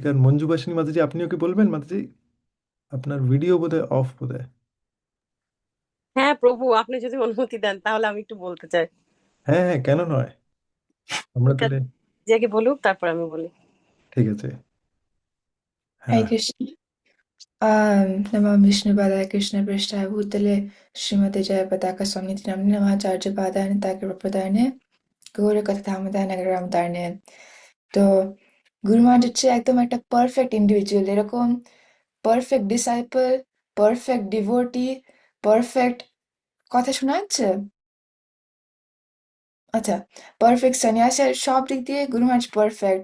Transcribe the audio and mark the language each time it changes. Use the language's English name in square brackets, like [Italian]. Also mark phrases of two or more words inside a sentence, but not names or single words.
[Bangla] আর মঞ্জুবাসিনী মাতাজি, আপনিও কি বলবেন মাতাজি? আপনার ভিডিও বোধহয় অফ বোধহয়। হ্যাঁ প্রভু, আপনি যদি অনুমতি দেন তাহলে আমি একটু বলতে চাই। হ্যাঁ হ্যাঁ, কেন নয়, আমরা ঠিক তাহলে আছে, যে আগে বলুক তারপর আমি বলি। ঠিক আছে। [Sanskrit] Hare [Bangla] হ্যাঁ, [Sanskrit] कृष्ण नमो विष्णु पादाय कृष्ण प्रिष्ठाय भूतले श्रीमते जय पताका स्वामिति नाम्नि नमाचार्य पादाय नित्य प्रपदायने [Bangla] গৌড়ের কথা দামোদর রামদানে। তো গুরু মহারাজ হচ্ছে একদম একটা [English] perfect individual, [Bangla] এরকম [English] perfect disciple, perfect devotee, [Bangla] পারফেক্ট, কথা শোনা যাচ্ছে? আচ্ছা, পারফেক্ট সন্ন্যাসী, আর সব দিক দিয়ে গুরু মহারাজ পারফেক্ট।